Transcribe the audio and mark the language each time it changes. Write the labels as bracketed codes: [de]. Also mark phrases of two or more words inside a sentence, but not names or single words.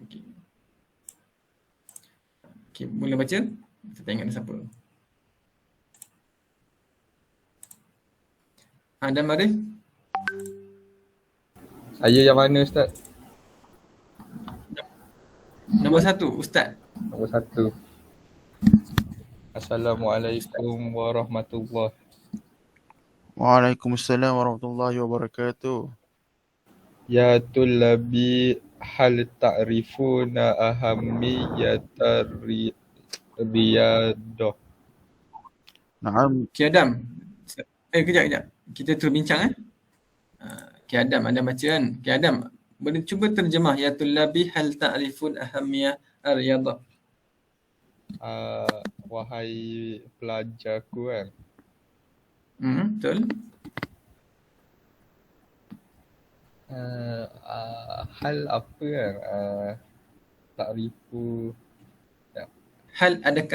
[ms] Okey, mula baca. Kita tengok siapa. Adam Arif. Saya yang mana Ustaz? Nombor 1, Ustaz. Nombor 1. [ar] السلام عليكم ورحمة الله. وعليكم السلام ورحمة الله وبركاته. يا طلابي، هل تعرفون أهمية الرياضة. [ms] Naam. Okay, Adam. Kejap. Kita terbincang Okay, Adam baca kan. Okay, Adam. Boleh cuba terjemah. [ar] يا طلابي، هل تعرفون أهمية الرياضة. [ms] Wahai pelajarku kan. Betul. Hal apa kan? Ta'rifu. Hal adakah?